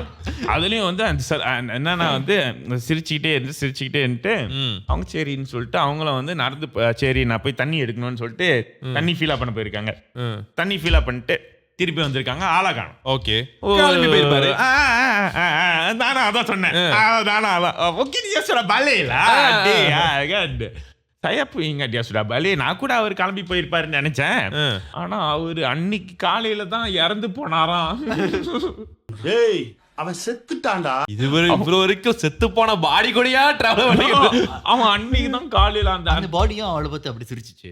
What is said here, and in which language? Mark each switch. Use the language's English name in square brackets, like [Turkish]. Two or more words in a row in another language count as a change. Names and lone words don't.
[Tamil] அதுலயும் வந்து என்னன்னா வந்து சிரிச்சுக்கிட்டே இருந்துட்டு அவங்க சரின்னு சொல்லிட்டு அவங்களும் வந்து நடந்து சரி நான் போய் தண்ணி எடுக்கணும்னு சொல்லிட்டு தண்ணி ஃபீல் பண்ண போயிருக்காங்க தண்ணி ஃபீல் பண்ணிட்டு திருப்பி வந்திருக்காங்க ஆளா காணும் ஓகே போயிருப்பாரு நானா அதான் சொன்னேன் ஓகே [Malay] dia sudah balik lah kan saya pun ingat dia sudah balik [Tamil] நான் கூட அவர் கிளம்பி போயிருப்பாருன்னு நினைச்சேன் ஆனா அவரு அன்னைக்கு காலையில தான் இறந்து போனாராம் ஏய் அவன் செத்துட்டான்டா இவ்வளவு வரைக்கும் செத்து போன பாடி கூடயா டிராவல் பண்ணிட்டு அவன் அன்னைக்கு தான் காலையில அந்த பாடியும் அவளை பார்த்து அப்படி சிரிச்சிச்சு